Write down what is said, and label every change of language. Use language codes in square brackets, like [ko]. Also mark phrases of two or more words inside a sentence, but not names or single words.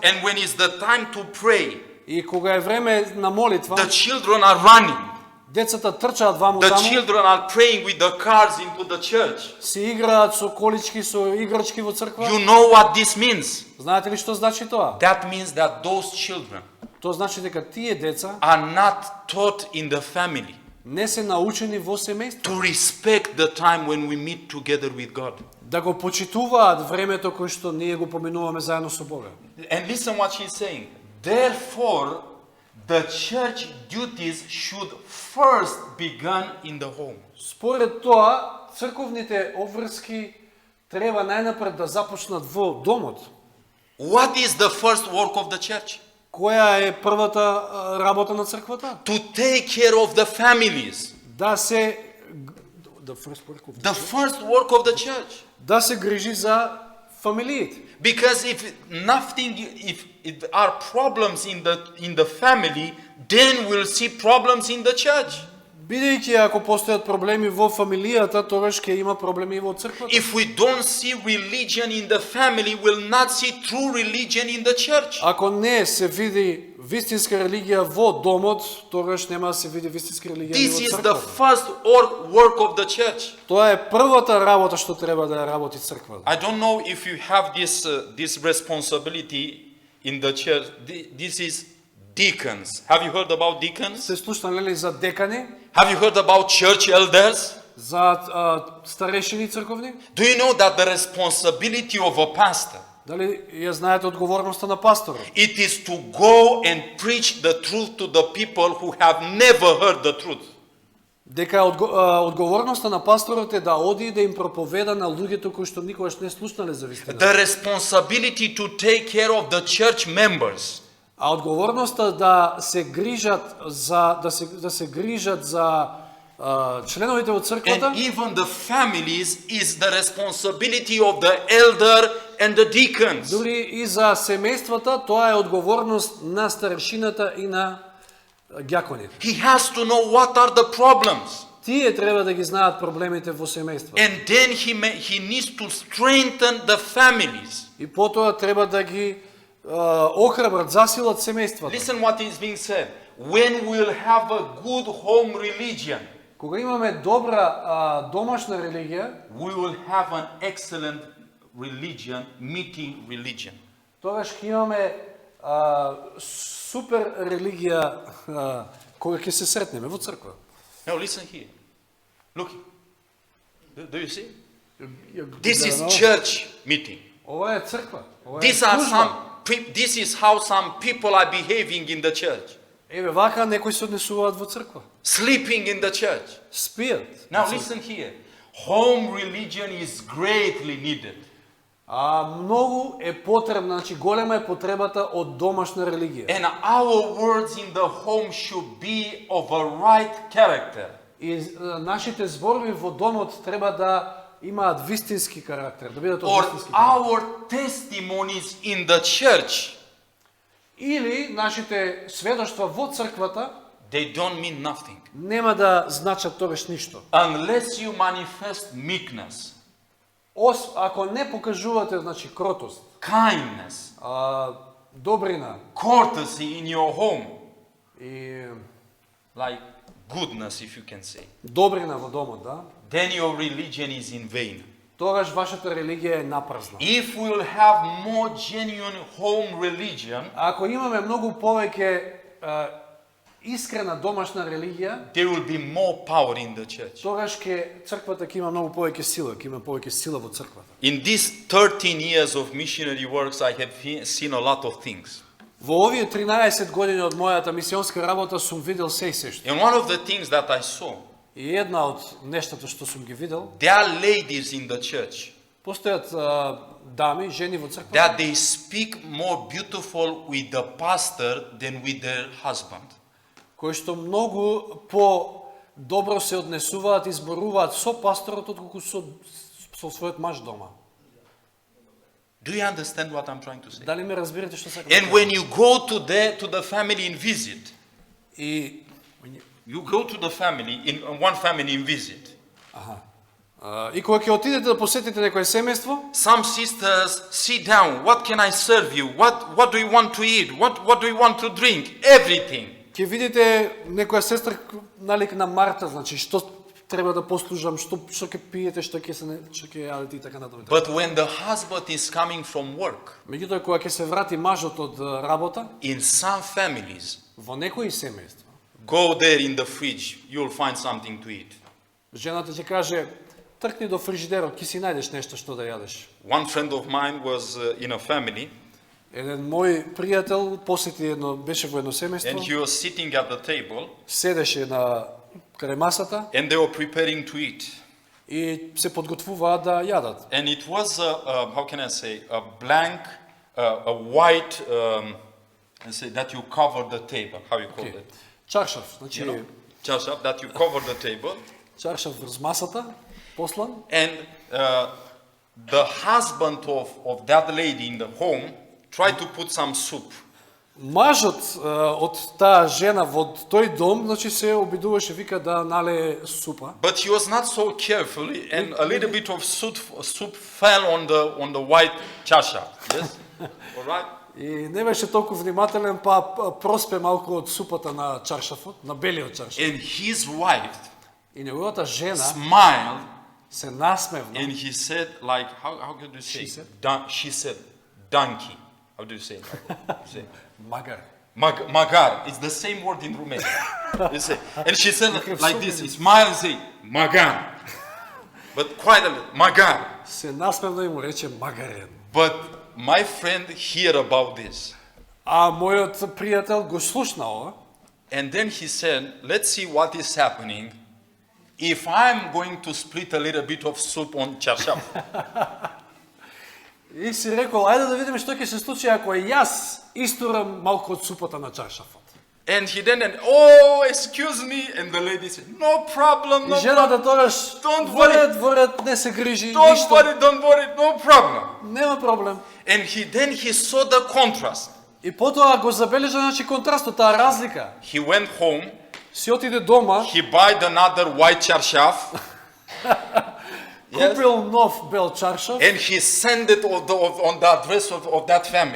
[en] and when it's the time to pray, [mk] и кога е време на молитва, [en] the children are running. [mk] децата трчаат ваму [en] The [mk] таму, [en] children are praying with the cars into the church. [mk] се играат со колички, со играчки во црква. [en] You know what this means? [mk] Знаете ли што значи тоа? [en] That means that those children [mk] Тоа значи дека тие деца [en] are not taught in the family [mk] не се научени во семејство. [en] to respect the time when we meet together with God. [mk] Да го почитуваат времето кое што ние го поминуваме заедно со Бога. [en] And listen what she's saying. Therefore, the church duties should first begin in the home. [mk] Според тоа, црковните обврски треба најнапред да започнат во домот. [en] What is the first work of the church? [mk] Која е првата работа на црквата? [en] To take care of the families. [mk] Да се [en] The first work of the church. [mk] да се грижи за фамилиите. [en] Because if there are problems in the family, then we'll see problems in the church. [mk] Бидејќи ако постојат проблеми во фамилијата, тогаш ќе има проблеми и во црквата. [en] If we don't see religion in the family, we'll not see true religion in the church. [mk] Ако не се види вистинска религија во домот, тогаш нема да се види вистинска религија [en] This [mk] во [en] is the [mk] црквата. [en] first work of the church. [mk] Тоа е првата работа што треба да ја работи црквата. [en] I don't know if you have this responsibility in the church. This is deacons. Have you heard about deacons? [mk] Се слушнале ли за декани, [en] Have you heard about church elders? [mk] за старешини црковни? [en] Do you know that the responsibility of a pastor, [mk] Дали ја знаете одговорноста на пасторот? [en] it is to go and preach the truth to the people who have never heard the truth. [mk] Дека одговорноста на пасторот е да оди и да им проповеда на луѓето кои што никогаш не слушнале за вистината. [en] The responsibility to take care of the church members. [mk] А одговорноста да се грижат за членовите од црквата, [en] And even the families is the responsibility of the elder and the deacons. [mk] дури и за семејствата, тоа е одговорност на старешината и на ѓаконите. [en] He has to know what are the problems. [mk] Тие треба да ги знаат проблемите во семејството. [en] And then he needs to strengthen the families. [mk] И потоа треба да ги охрабрат, засилат семејствата. [en] Listen what is being said. When we'll have a good home religion, [mk] Кога имаме добра домашна религија, [en] we will have an excellent religion, meeting religion. [mk] тогаш ќе имаме супер религија кога ќе се сретнеме во црква. [en] Now listen here. Look. Do you see? This is church meeting. [mk] Ова е црква. Ова е [en] This is how some people are behaving in the church. [mk] Еве вака некои се однесуваат во црква. [en] Sleeping in the church. [mk] Спијат. [en] Now listen here. Home religion is greatly needed. [mk] Многу е потребна, значи голема е потребата од домашна религија. [en] And our words in the home should be of a right character. [mk] И нашите зборови во домот треба да имаат вистински карактер, да бидат од [en] Or [mk] вистински карактер. [en] our testimonies in the church, [mk] Или нашите сведоштва во црквата [en] they don't mean nothing. [mk] нема да значат тогаш ништо. [en] Unless you manifest meekness, [mk] Ако не покажувате, значи, кротост, [en] kindness, [mk] добрина [en] courtesy in your home, [mk] и [en] like goodness, if you can say, [mk] добрина во домот, да, [en] then your religion is in vain. [mk] тогаш вашата религија е напразна. [en] If we will have more genuine home religion, [mk] Ако имаме многу повеќе искрена домашна религија, [en] there will be more power in the church. [mk] тогаш црквата ќе има многу повеќе сила, ќе има повеќе сила во црквата. [en] In these 13 years of missionary works, I have seen a lot of things. [mk] Во овие 13 години од мојата мисионска работа сум видел се и сешто. [en] And one of the things that I saw, [mk] И една од нештата што сум ги видел, [en] there are ladies in the church [mk] постојат дами, жени во црквата, [en] that they speak more beautiful with the pastor than with their husband. [mk] кои што многу по-добро се однесуваат и зборуваат со пасторот отколку со својот маж дома. [en] Do you understand what I'm trying to say? [mk] Дали ме разбирате што сакам? [en] And when you go to the family in visit, [mk] И [en] you go to the family, in one family in visit. [mk] И кога ќе отидете да посетите некое семејство, [en] Some sisters sit down. What can I serve you? What do you want to eat? What do you want to drink? Everything. [mk] ќе видите некоја сестра налик на Марта, значи што треба да послужам, што ќе пиете, што ќе јадете и така натаму. [en] But when the husband is coming from work, [mk] Меѓутоа кога ќе се врати мажот од работа, [en] in some families, [mk] во некои семејства, [en] go there in the fridge. You'll find something to eat. [mk] жената ќе каже: тркни до фрижидерот, ќе си најдеш нешто што да јадеш. [en] One friend of mine was in a family, [mk] Еден мој пријател посети беше во едно [en] and [mk] семејство, [en] he was sitting at the table, [mk] седеше крај масата [en] and they were preparing to eat. [mk] и се подготвуваат да јадат. [en] And it was how can I say, a blank, a white, let's say that you cover the table. How you call Okay. it? [mk] Чаршаф, значи [en] Just up that you cover the table. [mk] чаршаф врз масата, послан. [en] And the husband of that lady in the home tried to put some soup. [mk] Мажот од таа жена во тој дом, значи се обидуваше, вика, да налее супа. [en] But he was not so careful, and a little bit of soup fell on the white chasha. Yes, all right. [mk] И не беше толку внимателен, па проспе малку од супата на чаршафот, на белиот чаршаф. [en] And his wife [mk] И неговата жена [en] smiled, [mk] се насмевна. [en] and he said, like, how could you say? She said? She said, donkey. How do you say it? You say, [mk] Магар. [en] Magar. It's the same word in Romanian. You say, and she said like this. He smiled and said, Magar. But quite a little, Magar. [mk] Се насмевна и му рече магарен. [en] But my friend heard about this. [mk] А мојот пријател го слушна ова. [en] And then he said, let's see what is happening if I'm going to split a little bit of soup on charshaf. [mk] И си рекол, ајде да видиме што ќе се случи ако јас истурам малку од супата на чаршафот. [en] And he then, oh, excuse me. And the lady said, no problem, [mk] И [en] no problem. [mk] жената тогаш [en] Don't worry. [mk] воред, не се грижи, [en] Don't [mk] ништо. [en] worry, no problem. [mk] Нема проблем. [en] And he saw the contrast. [mk] И потоа го забележа, значи, контрастот, таа разлика. [en] He went home, [mk] Си отиде дома, [en] he bought another white charshaf, [mk] купил нов бел чаршаф [en] and he sent it on the address of that family.